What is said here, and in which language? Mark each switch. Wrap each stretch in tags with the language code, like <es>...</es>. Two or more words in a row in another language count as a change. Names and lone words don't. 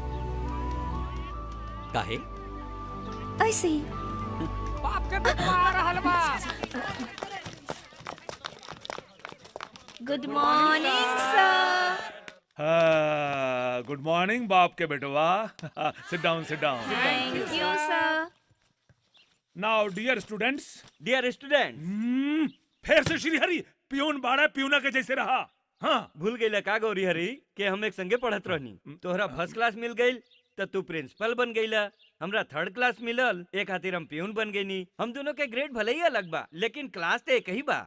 <bho>काहे? ऐसे ही। बाप के बेटवा आ रहल बा।</bho> <en>good morning sir. good morning</en> <bho>बाप के बेटवा।</bho> <en>sit down thank you sir. now dear students. dear student</en> <bho>फिर से श्रीहरि पियून बाड़ा पियूना के जैसे रहा। हाँ भूल गई का गौरी हरी के हम एक संगे पढ़त रहनी। तोहरा</bho> <en>first class</en> <bho>मिल गई तो तू प्रिंसिपल बन गईला। हमरा</bho> <en>3rd class</en> <bho>मिलल एक खातिर हम पियून बन गईनी। हम दोनों के ग्रेड भले ही अलग बा लेकिन क्लास तो एक ही बा।</bho>